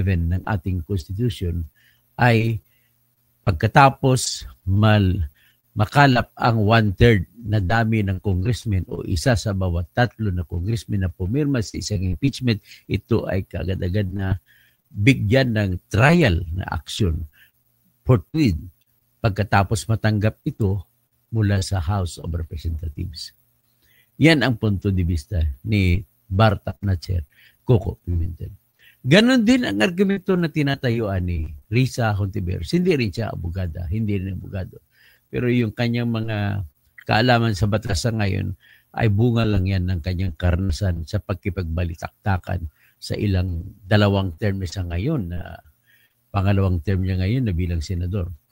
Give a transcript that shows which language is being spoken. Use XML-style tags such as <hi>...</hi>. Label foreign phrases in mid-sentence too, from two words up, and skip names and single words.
<tl>ng ating Constitution ay pagkatapos makalap ang 1/3 na dami ng congressman o isa sa bawat 3 na congressman na pumirma sa isang impeachment, ito ay kaagad-agad na bigyan ng trial na</tl> <en>action forthwith</en> <tl>pagkatapos matanggap ito mula sa House of Representatives. Yan ang</tl> <es>punto de vista</es> <tl>ni Bartak na Chair Coco Pimentel. Ganon din ang argumento na tinatayuan ni Risa Hontiveros. Hindi rin siya abogada, hindi rin abogado. Pero yung kanyang mga kaalaman sa batas sa ngayon ay bunga lang yan ng kanyang karanasan sa pagkipagbalitaktakan sa ilang dalawang term sa ngayon na pangalawang term niya ngayon na bilang senador.</tl>